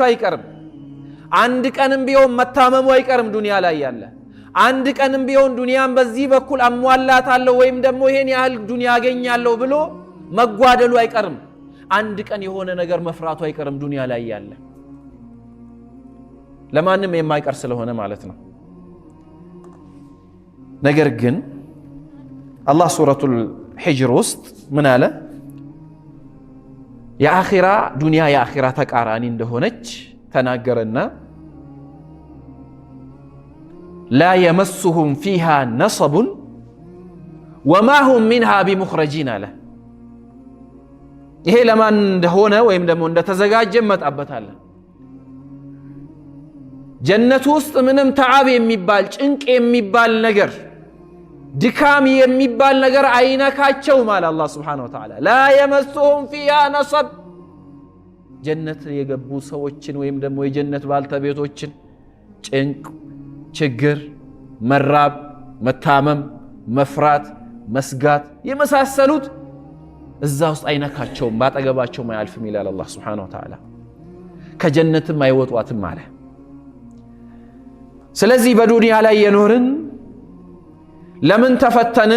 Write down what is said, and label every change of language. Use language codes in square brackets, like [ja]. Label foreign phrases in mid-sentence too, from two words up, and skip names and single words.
[am] አይቀርም፣ አንድ ቀንም ቢሆን መታመሙ አይቀርም። ዱንያ ላይ ያለ አንድ ቀንም ቢሆን ዱንያን በዚህ በኩል አሟላታለሁ ወይም ደግሞ ይሄን ያህል ዱንያ አገኛለሁ ብሎ መጓደሉ አይቀርም። አንድ ቀን የሆነ ነገር መፍራቱ አይቀርም ዱንያ ላይ ያለ ለማንም የማይቀር ስለሆነ ማለት ነው። ነገር ግን አላህ ሱረቱል ሂጅር ውስጥ ምን አለ? የአኺራ ዱንያ የአኺራ ተቃራኒ እንደሆነች ተናገረና [ar] لا يمسهم فيها نصب وما هم منها بمخرجين له። [am] ይሄ ለማን እንደሆነ ወይም ደግሞ እንደተዘጋጀ መጣበታለን። ጀነት ውስጥ ምንም ተዓብ የሚባል ጭንቅ የሚባል ነገር ድካም የሚባል ነገር አይነካቸው ማለት አላህ [ar] سبحانه وتعالى لا يمسهم فيها نصب [am] ጀነት የገቡ ሰዎችን ወይም ደግሞ የጀነት ባልተቤቶችን ጭንቅ፣ ችግር፣ መራብ፣ መታመም፣ መፍራት፣ መስጋት የመሳሰሉት እዛ ውስጥ አይነካቸውም፣ ባጠገባቸውም አያልፍም ይላል አላህ [ar] سبحانه وتعالى። [am] ከጀነትም አይወጧትም አለ። ስለዚህ በዱንያ ላይ የኖርን ለምን ተፈተንን?